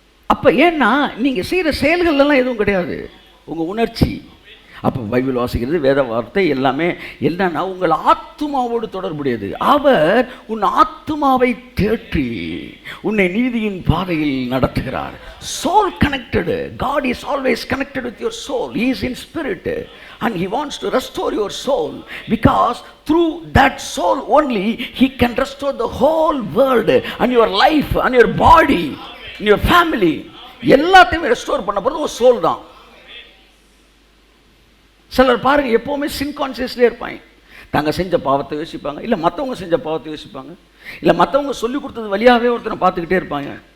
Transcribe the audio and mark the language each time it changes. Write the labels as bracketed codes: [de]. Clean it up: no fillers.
[ta] அப்போ ஏன்னா நீங்கள் செய்கிற செயல்கள்லாம் எதுவும் கிடையாது, உங்கள் உணர்ச்சி. அப்போ பைபிள் வாசிக்கிறது, வேத வார்த்தை எல்லாமே என்னன்னா உங்கள் ஆத்துமாவோடு தொடர்புடையது. அவர் உன் ஆத்துமாவை தேற்றி உன்னை நீதியின் பாதையில் நடத்துகிறார். [en] Soul connected. God is always connected with your soul. He is in spirit and he wants to restore your soul, because through that soul only he can restore the whole world and your life and your body and your family. [ta] எல்லாத்தையும் restore பண்ண போகிறது ஒரு soul தான். சிலர் பாருங்கள், எப்போவுமே சின் கான்சியஸ்லேயே இருப்பாங்க. தாங்க செஞ்ச பாவத்தை யோசிப்பாங்க, இல்லை மற்றவங்க செஞ்ச பாவத்தை யோசிப்பாங்க, இல்லை மற்றவங்க சொல்லி கொடுத்தது வழியாகவே ஒருத்தனை பார்த்துக்கிட்டே இருப்பாங்க.